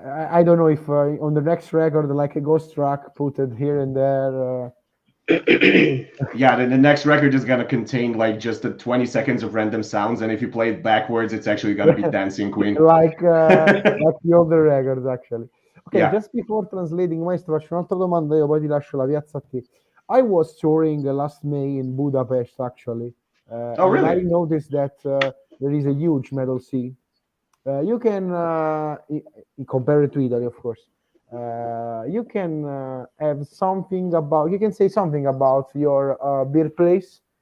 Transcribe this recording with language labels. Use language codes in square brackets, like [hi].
[en] I don't know if on the next record, like a ghost track, put it here and there. Yeah, the next record is gonna contain like just the 20 seconds of random sounds, and if you play it backwards, it's actually gonna be Dancing Queen. like the other records, actually. Okay, just before translating, [it] Maestro, faccio un'altra domanda, io poi ti lascio la piazza a te. [en] I was touring last May in Budapest, actually. Oh, really? And I noticed that there is a huge metal scene. You can compare it to Italy, of course. You can have something about. You can say something about your birthplace.